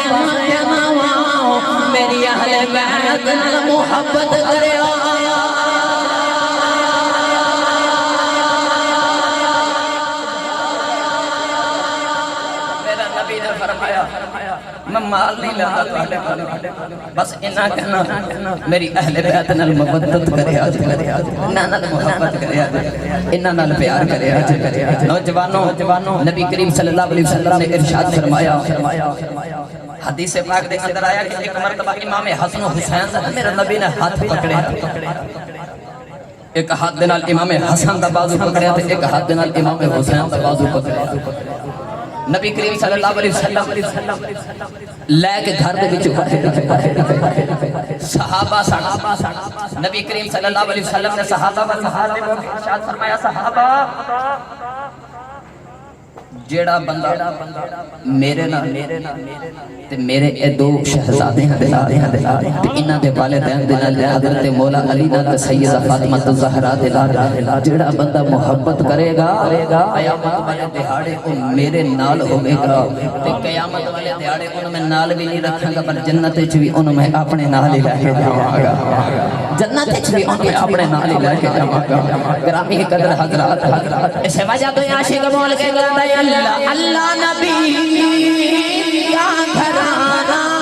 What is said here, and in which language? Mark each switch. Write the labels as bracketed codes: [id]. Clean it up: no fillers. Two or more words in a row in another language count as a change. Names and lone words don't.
[pa] میری اہل بیت نال محبت کرے میرا نبی نے فرمایا میں مال نہیں لیتا تواڈے کولوں بس اتنا کہنا میری اہل بیت نال محبت کرے انہاں نال محبت کرے انہاں نال پیار کرے نوجوانوں نبی کریم [ar] صلی اللہ علیہ وسلم [pa] نے ارشاد فرمایا حدیث پاک دے اندر آیا کہ ایک مرتبہ امام حسن و حسین دا میرے نبی نے ہاتھ پکڑے ایک ہاتھ دے نال امام حسن دا بازو پکڑیا تے ایک ہاتھ دے نال امام حسین دا بازو پکڑیا نبی کریم [ar] صلی اللہ علیہ وسلم [pa] لے کے گھر دے وچ صحابہ نبی کریم [ar] صلی اللہ علیہ وسلم [pa] نے صحابہ کو ارشاد فرمایا صحابہ جیڑا بندہ میرے نال تے میرے اے دو شہزادے ہیں تے انہاں دے والدین دے نال حضرت مولا علی نال سیدہ فاطمہ الزہرا دے نال جیڑا بندہ محبت کرے گا قیامت والے دہاڑے او میرے نال ہوے گا تے قیامت والے دہاڑے ان میں نال بھی نہیں رکھاں گا پر جنت وچ بھی ان میں اپنے نال ہی لے کے جاواں گا جنت وچ بھی ان میں اپنے نال ہی لے کے جاواں گا گرامی قدر حضرات اس وجہ تو عاشق بول کے کہتا ہے اللہ اللہ نبی یا گھرانہ